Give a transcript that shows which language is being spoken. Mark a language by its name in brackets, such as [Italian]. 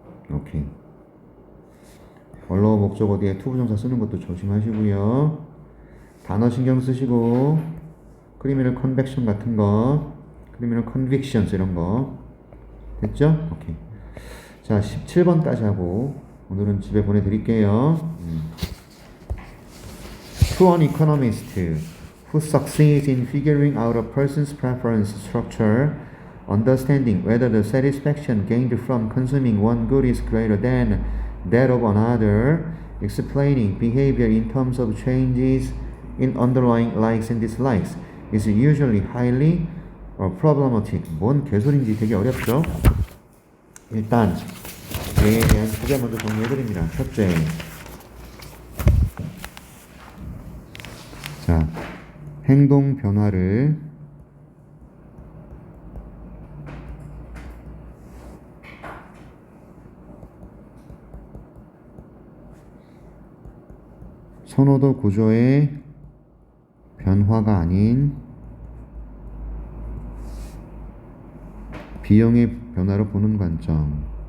[Korean] 오케이. 원로 목적어 뒤에 투부정사 쓰는 것도 조심하시고요. 단어 신경 쓰시고, 크리미널 컨벡션 같은 거, 크리미널 컨빅션스 이런 거. 됐죠? 오케이. 자, 17번까지 하고 오늘은 집에 보내드릴게요. [English] To an economist who succeeds in figuring out a person's preference structure, understanding whether the satisfaction gained from consuming one good is greater than that of another, explaining behavior in terms of changes in underlying likes and dislikes is usually highly problematic. [Korean] 뭔 개소리인지 되게 어렵죠? 일단 얘에 대한 주제 먼저 정리해드립니다. 첫째, 자, 행동 변화를 선호도 구조의 변화가 아닌 비용의 변화로 보는 관점.